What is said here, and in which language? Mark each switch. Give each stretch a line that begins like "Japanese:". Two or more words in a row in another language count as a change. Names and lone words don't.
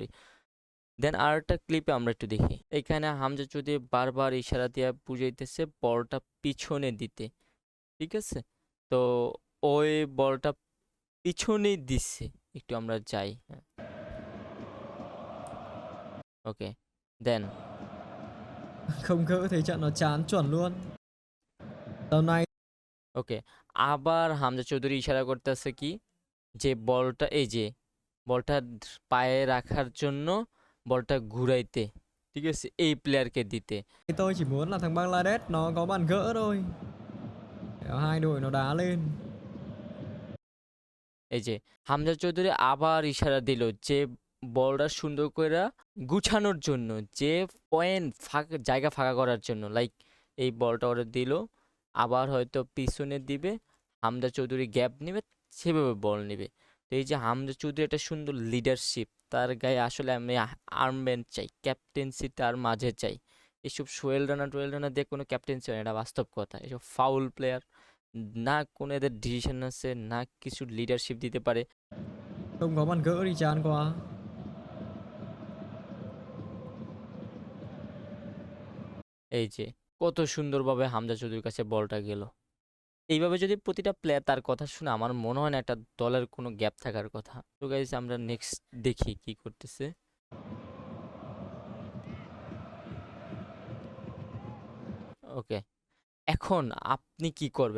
Bangla: দেন আর একটা ক্লিপে আমরা একটু দেখি। এখানে হামজা চৌধুরী বারবার ইশারা দিয়ে বুঝাইতেছে বলটা পিছনে দিতে, ঠিক আছে। তো ওই বলটা পিছনেই দিচ্ছে। একটু আমরা যাই, হ্যাঁ, ওকে, দেন
Vietnamese: Không gỡ thế trận nó chán chuẩn luôn. Tầm này
Bangla: ওকে, আবার হামজা চৌধুরী ইশারা করতেছে কি, যে বলটা এই যে বলটা পায়ে রাখার জন্য বলটা ঘুরাইতে, ঠিক আছে, এই প্লেয়ারকে দিতে।
Vietnamese: tôi chỉ muốn là thằng Bangladesh nó có bàn gỡ thôi. Để hai đội nó đá lên.
Bangla: এই যে হামজা চৌধুরী আবার ইশারা দিল যে বলটা সুন্দর করে গুছানোর জন্য, যে পয়েন্ট ফাঁকা জায়গা ফাঁকা করার জন্য। লাইক এই বলটা ওরা দিল, আবার হয়তো পিছনে দিবে, হামজা চৌধুরী গ্যাপ নেবে, সেভাবে বল নেবে। তো এই যে হামজা চৌধুরী একটা সুন্দর লিডারশিপ, তার গায়ে আসলে আমি আর্মব্যান্ড চাই, ক্যাপ্টেন্সি তার মাঝে চাই। এসব টোয়েল রানা দিয়ে কোনো ক্যাপ্টেন্সি হয় না, এটা বাস্তব কথা। এসব ফাউল প্লেয়ার, না কোনো এদের ডিসিশন আছে, না কিছু লিডারশিপ দিতে পারে।
Vietnamese: Không có bàn gỡ thì chán quá.
Bangla: এই যে কত সুন্দরভাবে হামজা চৌধুরীর কাছে বলটা গেল। এইভাবে যদি প্রতিটা প্লেয়ার তার কথা শুনে আমার মনে হয় না একটা দলের কোনো গ্যাপ থাকার কথা। তো গাইস আমরা নেক্সট দেখি কি করতেছে। ওকে, এখন আপনি কি করবেন?